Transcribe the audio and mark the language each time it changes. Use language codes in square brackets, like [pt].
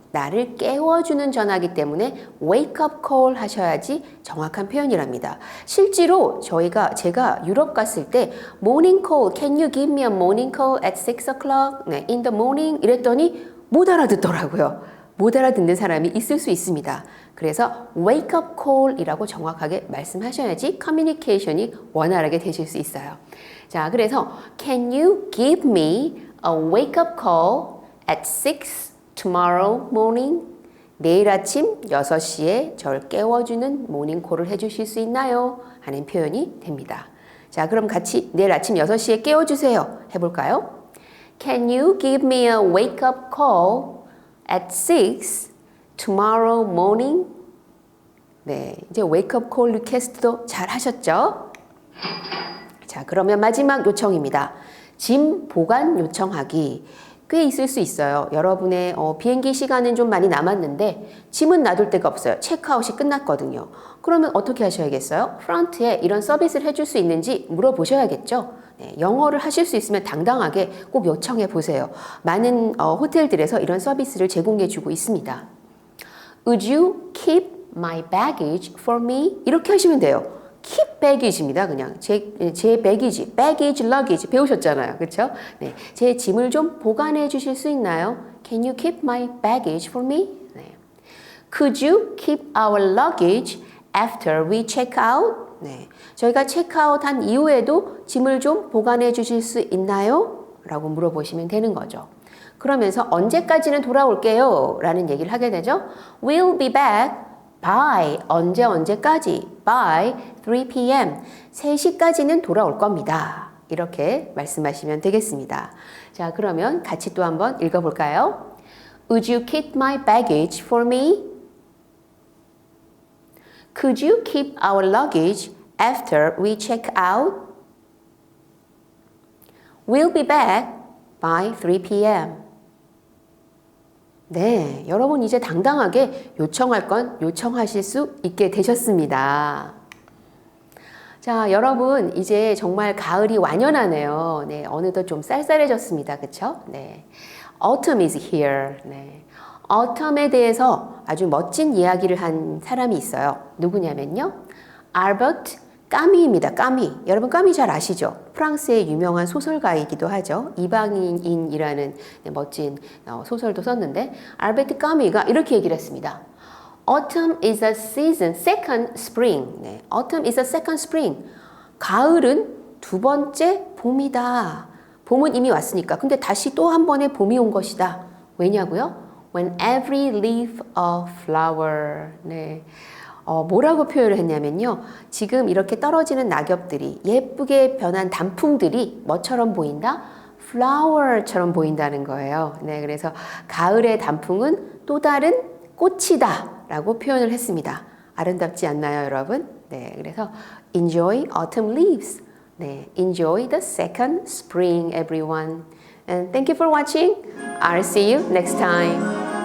[ko] 나를 깨워주는 전화기 때문에 wake up call 하셔야지 정확한 표현이랍니다. 실제로 제가 유럽 갔을 때 [en] morning call, can you give me a morning call at 6 o'clock? [ko] 네, [en] in the morning [ko] 이랬더니 못 알아듣더라고요. 못 알아듣는 사람이 있을 수 있습니다. 그래서 wake up call이라고 정확하게 말씀하셔야지 커뮤니케이션이 원활하게 되실 수 있어요. 자, 그래서 [en] can you give me a wake up call at 6 tomorrow morning? [ko] 내일 아침 6시에 절 깨워주는 모닝콜을 해주실 수 있나요? 하는 표현이 됩니다. 자, 그럼 같이 내일 아침 6시에 깨워주세요. 해볼까요? [en] Can you give me a wake up call at 6 tomorrow morning? [ko] 네, 이제 wake up call 리퀘스트도 잘 하셨죠? 자, 그러면 마지막 요청입니다. 짐 보관 요청하기. 꽤 있을 수 있어요. 여러분의 비행기 시간은 좀 많이 남았는데 짐은 놔둘 데가 없어요. 체크아웃이 끝났거든요. 그러면 어떻게 하셔야겠어요? 프런트에 이런 서비스를 해줄 수 있는지 물어보셔야겠죠. 네, 영어를 하실 수 있으면 당당하게 꼭 요청해 보세요. 많은 호텔들에서 이런 서비스를 제공해 주고 있습니다. [en] Would you keep my baggage for me? [ko] 이렇게 하시면 돼요. keep baggage입니다. 그냥 제 baggage, baggage, luggage 배우셨잖아요. 그렇죠? 네, 제 짐을 좀 보관해 주실 수 있나요? [en] Can you keep my baggage for me? [ko] 네. [en] Could you keep our luggage after we check out? [ko] 네, 저희가 체크아웃한 이후에도 짐을 좀 보관해 주실 수 있나요? 라고 물어보시면 되는 거죠. 그러면서 언제까지는 돌아올게요? 라는 얘기를 하게 되죠. [en] We'll be back by [ko] 언제까지 [en] by 3 p.m. [ko] 3시까지는 돌아올 겁니다. 이렇게 말씀하시면 되겠습니다. 자, 그러면 같이 또 한번 읽어볼까요? [en] Would you keep my baggage for me? Could you keep our luggage after we check out? We'll be back by 3 p.m. [ko] 네, 여러분 이제 당당하게 요청할 건 요청하실 수 있게 되셨습니다. 자, 여러분 이제 정말 가을이 완연하네요. 네, 어느덧 좀 쌀쌀해졌습니다. 그쵸? 네. [en] Autumn is here. [ko] 네. Autumn에 대해서 아주 멋진 이야기를 한 사람이 있어요. 누구냐면요. 알버트 까미입니다. 까미. 여러분 까미 잘 아시죠? 프랑스의 유명한 소설가이기도 하죠. 이방인이라는 멋진 소설도 썼는데 알베르트 까미가 이렇게 얘기를 했습니다. [en] Autumn is a season, second spring. [ko] 네, [en] Autumn is a second spring. [ko] 가을은 두 번째 봄이다. 봄은 이미 왔으니까. 근데 다시 또 한 번의 봄이 온 것이다. 왜냐고요? [en] When every leaf a flower. [ko] 네. 뭐라고 표현을 했냐면요. 지금 이렇게 떨어지는 낙엽들이 예쁘게 변한 단풍들이 뭐처럼 보인다? flower처럼 보인다는 거예요. 네, 그래서 가을의 단풍은 또 다른 꽃이다 라고 표현을 했습니다. 아름답지 않나요, 여러분? 네, 그래서 [en] enjoy autumn leaves. [ko] 네, [en] enjoy the second spring, everyone. And thank you for watching. I'll see you next time.